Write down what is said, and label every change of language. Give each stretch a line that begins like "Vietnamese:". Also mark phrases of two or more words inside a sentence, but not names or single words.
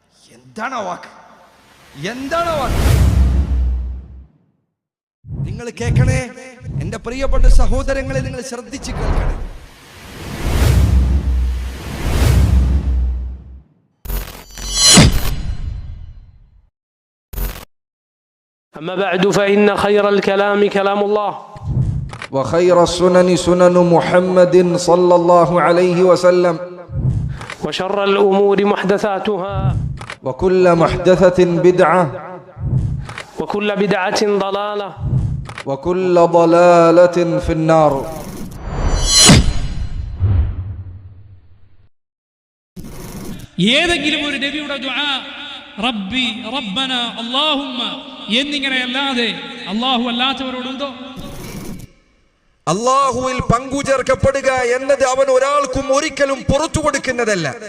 Malayalam: എന്താണ് വാക്ക്? എന്താണ് വാക്ക്? നിങ്ങൾ കേൾക്കണേ, എന്റെ പ്രിയപ്പെട്ട സഹോദരങ്ങളെ, നിങ്ങൾ ശ്രദ്ധിച്ച് കേൾക്കണേ.
Arabic: أما بعد فإن خير الكلام كلام الله وخير السنن سنن محمد صلى الله عليه وسلم وشر الأمور محدثاتها وكل محدثة بدعة وكل بدعة ضلالة وكل ضلالة في النار.
Malayalam: ഏതെങ്കിലും ഒരു നബിയുടെ ദുആ
Arabic: ربي ربنا اللهم
Malayalam: എന്നിങ്ങനെ അല്ലാതെ അല്ലാഹു അല്ലാത്തവരോടുണ്ടോ? അല്ലാഹുവിൽ പങ്കുചേർക്കപ്പെടുക എന്നത് അവൻ ഒരാൾക്കും ഒരിക്കലും പുറത്തു കൊടുക്കുന്നതല്ല.